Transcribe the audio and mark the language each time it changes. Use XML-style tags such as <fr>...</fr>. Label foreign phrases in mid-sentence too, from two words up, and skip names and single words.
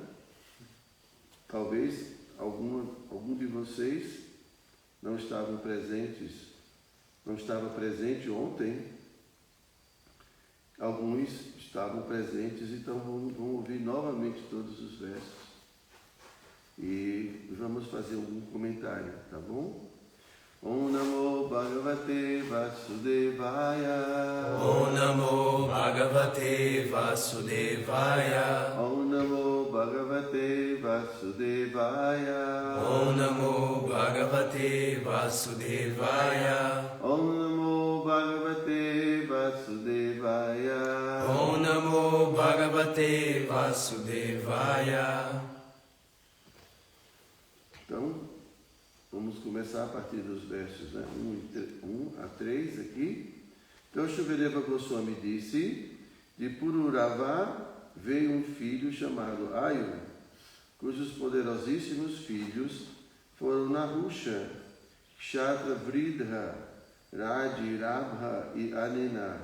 <pt>Talvez algum de vocês não estavam presentes, não estava presente ontem. Alguns estavam presentes, então vão ouvir novamente todos os versos. E vamos fazer algum comentário, tá bom?</pt> <sa>Om Namo Bhagavate Vasudevaya. Om Namo Bhagavate Vasudevaya. Om Namo Bhagavate Vasudevaya. Om Namo Bhagavate Vasudevaya. Om Namo Bhagavate Vasudevaya. Om Namo Bhagavate Vasudevaya.</sa> <pt>Então, vamos começar a partir dos versos 1 a 3 aqui. Então, Shukadeva Goswami disse: de Pururava veio um filho chamado Ayu, cujos poderosíssimos filhos foram Nahusha, Kshatra Vridha, Raji, Rabha e Anena.</pt>